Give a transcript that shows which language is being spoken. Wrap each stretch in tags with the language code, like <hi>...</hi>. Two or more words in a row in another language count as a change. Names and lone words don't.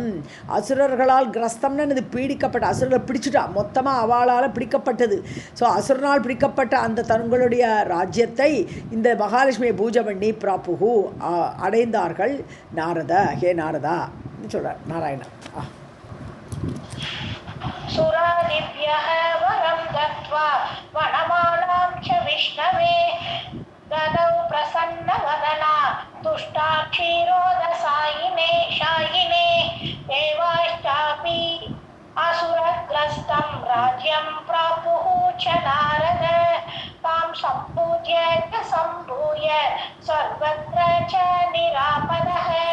<ta>அசுரர்களால் கிரஸ்தம்னு இது பீடிக்கப்பட்ட, அசுரர்களை பிடிச்சிட்டா மொத்தமாக அவளால் பிடிக்கப்பட்டது. ஸோ அசுரனால் பிடிக்கப்பட்ட அந்த தங்களுடைய ராஜ்யத்தை இந்த மகாலட்சுமியை பூஜை பண்ணி பிராப்புகு அடைந்தார்கள். நாரத, ஹே நாரதா சொல்கிறார் நாராயணா.</ta> <sa>सुरादिभ्यः वरं दत्त्वा वनमालां च विष्णवे ददौ प्रसन्नवदना तुष्टा क्षीरोदसायिने शायिने देवाश्चापि असुरग्रस्तं राज्यं प्रापुः च नारद तां सम्पूज्य च सम्भूय सर्वत्र च निरापदः.</sa>